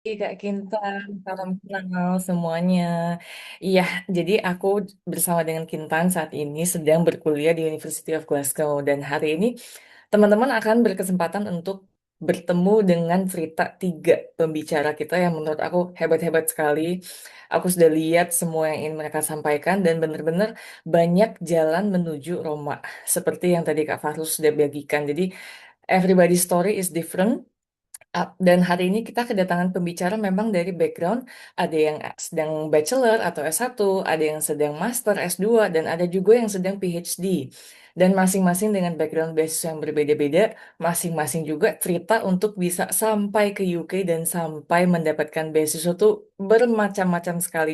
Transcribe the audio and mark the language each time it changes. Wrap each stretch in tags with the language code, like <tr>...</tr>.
<id>Kak Kintan, salam kenal semuanya. Iya, jadi aku bersama dengan Kintan saat ini sedang berkuliah di University of Glasgow dan hari ini teman-teman akan berkesempatan untuk bertemu dengan cerita tiga pembicara kita yang menurut aku hebat-hebat sekali. Aku sudah lihat semua yang ingin mereka sampaikan dan benar-benar banyak jalan menuju Roma. Seperti yang tadi Kak Fahrus sudah bagikan. Jadi</id> <en>everybody's story is different.</en> <id>Dan hari ini kita kedatangan pembicara memang dari background, ada yang sedang bachelor atau S1, ada yang sedang master S2, dan ada juga yang sedang PhD. Dan masing-masing dengan background beasiswa yang berbeda-beda, masing-masing juga cerita untuk bisa sampai ke UK dan sampai mendapatkan beasiswa itu bermacam-macam sekali.</id>